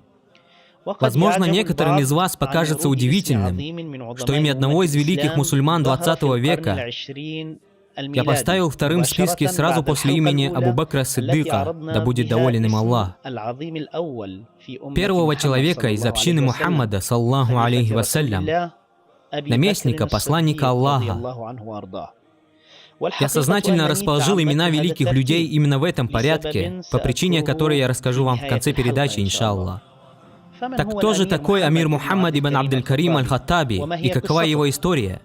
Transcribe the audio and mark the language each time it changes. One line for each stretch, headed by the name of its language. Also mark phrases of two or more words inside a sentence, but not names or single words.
Russian: Возможно, некоторым из вас покажется удивительным, что имя одного из великих мусульман 20 века я поставил вторым в списке сразу после имени Абу Бакра Сиддыка, да будет доволен им Аллах, первого человека из общины Мухаммада,
Arabic: صلى الله عليه وسلم,
Russian: наместника, посланника Аллаха. Я сознательно расположил имена великих людей именно в этом порядке, по причине которой я расскажу вам в конце передачи,
Arabic: إن شاء الله.
Russian: Так кто же такой амир Мухаммад ибн Абдуль-Карим Аль-Хаттаби и какова его история?